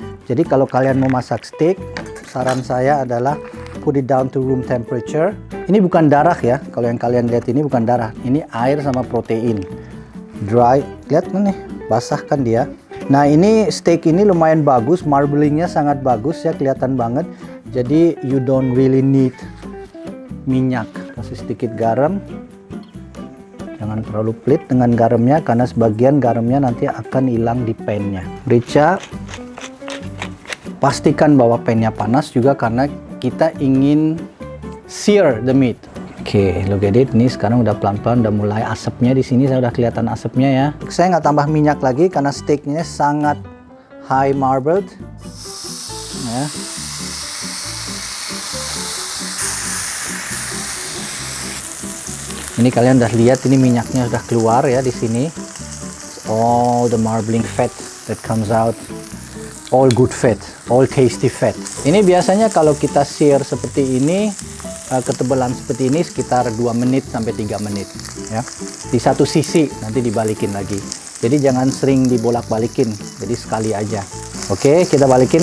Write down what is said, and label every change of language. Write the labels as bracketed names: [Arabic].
[Indonesian] Jadi kalau kalian mau masak steak, saran saya adalah [English] put it down to room temperature. [Indonesian] Ini bukan darah ya, kalau yang kalian lihat ini bukan darah. Ini air sama protein. Dry, lihat nih, basah kan dia. Nah ini steak ini lumayan bagus, marblingnya sangat bagus ya, kelihatan banget. [English] Jadi you don't really need minyak. [Indonesian] Kasih sedikit garam. Jangan terlalu pelit dengan garamnya, karena sebagian garamnya nanti akan hilang di pannya. Merica. Pastikan bahwa pannya panas juga, karena kita ingin [English] sear the meat. [Indonesian] Oke, [English] look at it. [Indonesian] Ini sekarang udah pelan-pelan udah mulai asapnya di sini, saya udah kelihatan asapnya ya. Saya nggak tambah minyak lagi karena steaknya sangat [English] high marbled. [Indonesian] Ya. Ini kalian udah lihat, ini minyaknya sudah keluar ya di sini. [English] All the marbling fat that comes out. All good fat, all tasty fat. [Indonesian] Ini biasanya kalau kita sear seperti ini, ketebalan seperti ini sekitar 2 menit sampai 3 menit ya. Di satu sisi, nanti dibalikin lagi. Jadi jangan sering dibolak-balikin, jadi sekali aja. Oke, kita balikin.